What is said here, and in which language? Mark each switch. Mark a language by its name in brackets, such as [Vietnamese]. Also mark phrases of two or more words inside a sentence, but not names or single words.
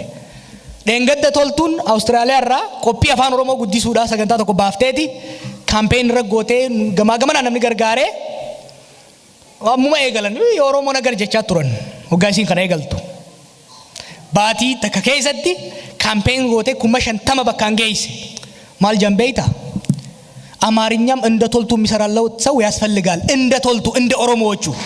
[Oromo] Dheengadda toltuun Awustiraaliyaa irraa qophii afaan Oromoo guddisuudhaaf sagantaa tokko baafteeti kaampeen irra gootee gamaa gamanaan namni gargaaree ammuma eegalan Oromoo nagar jechaa turan waggaa isiin kana eegaltu. Baatii takka keessatti kaampeen gootee 50,000 bakkaan geesse. Maal jambeeyta? [Amharic] አማርኛም እንደ ቶልቱ የሚሰራለው ሰው ያስፈልጋል። እንደ ቶልቱ እንደ ኦሮሞዎቹ